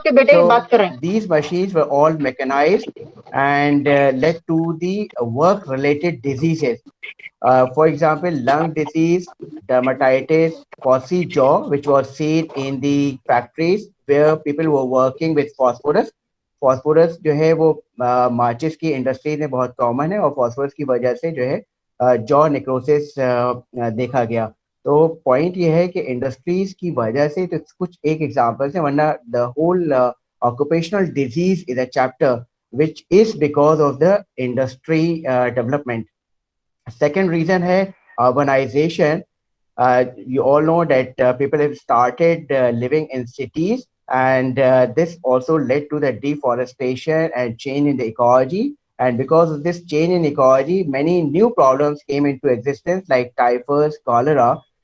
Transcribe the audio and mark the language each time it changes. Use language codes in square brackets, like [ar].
[en] So these machines were all mechanized and led to the work-related diseases. For example, lung disease, dermatitis, pussy jaw, which was seen in the factories where people were working with phosphorus. [hi] Phosphorus जो है वो माचिस की industry में बहुत common है, और phosphorus की वजह से जो है जॉ नेक्रोसिस देखा गया. तो पॉइंट ये है कि इंडस्ट्रीज की वजह से, तो कुछ एक एग्जांपल्स है, वरना [en] The whole occupational disease is a chapter which is because of the industry development. Second reason है urbanization. You all know that people have started living in cities, and this also led to the deforestation and change in the ecology. And because of this change in ecology, many new problems came into existence like typhus, cholera.